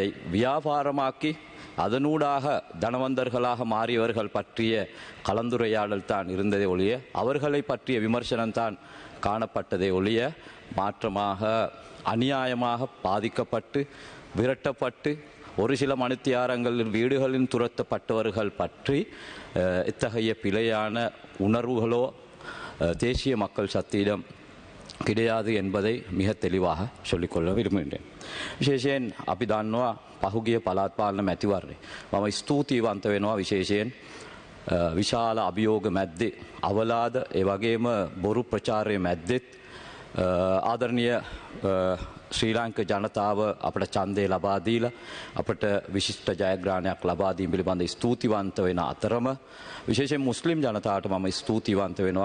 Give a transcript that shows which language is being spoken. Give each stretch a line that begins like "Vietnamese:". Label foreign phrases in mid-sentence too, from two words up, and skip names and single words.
Tamil: வியாபாரமாக்கி அதனூடாக தனவந்தர்களாக மாறியவர்கள் பற்றிய கலந்துரையாடல் தான் இருந்ததே ஒழிய அவர்களை பற்றிய விமர்சனம் தான் காணப்பட்டதே ஒழிய மாற்றமாக அநியாயமாக பாதிக்கப்பட்டு விரட்டப்பட்டு ஒரு சில மணித்தியாரங்களில் வீடுகளில் துரத்தப்பட்டவர்கள் பற்றி இத்தகைய பிழையான உணர்வுகளோ தேசிய மக்கள் சக்தியிடம் கிடையாது என்பதை மிக தெளிவாக சொல்லிக்கொள்ள விரும்புகின்றேன்.
Sinhala: විශේෂයෙන් අපි දන්නවා පහුගිය පළාත් පාලන මැතිවරණය මම ස්තුතිවන්ත වෙනවා විශේෂයෙන් විශාල අභියෝග මැද්දේ අවලාද ඒ වගේම බොරු ප්‍රචාරයේ මැද්දෙත් ආදරණීය ශ්‍රී ලාංකික ජනතාව අපට ඡන්දය ලබා දීලා අපට විශිෂ්ට ජයග්‍රහණයක් ලබා දීම පිළිබඳ ස්තුතිවන්ත වෙන අතරම විශේෂයෙන් මුස්ලිම් ජනතාවට මම ස්තුතිවන්ත වෙනවා.